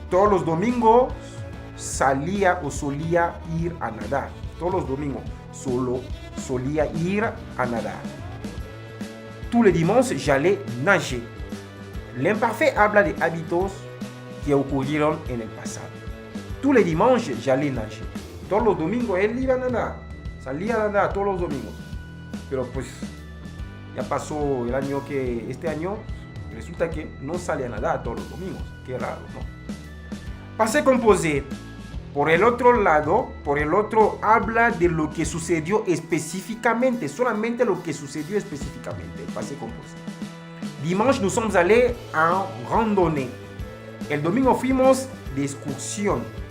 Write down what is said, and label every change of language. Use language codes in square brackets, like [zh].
[es] Todos los domingos salía o solía ir a nadar. Todos los domingos solía ir a nadar. [fr] Tous les dimanches, j'allais nager. [es] L'imparfait habla de hábitos que ocurrieron en el pasado. [fr] Tous les dimanches, j'allais nager. [es] Todos los domingos él iba a nadar. Salía a nadar todos los domingos. Pero pues ya pasó el año que este año resulta que no sale a nadar todos los domingos. Qué raro, ¿no? Passé composé. Por el otro habla de lo que sucedió específicamente, solamente lo que sucedió específicamente, el passé composé. [fr] Dimanche, nous sommes allés en randonnée. [es] El domingo fuimos de excursión.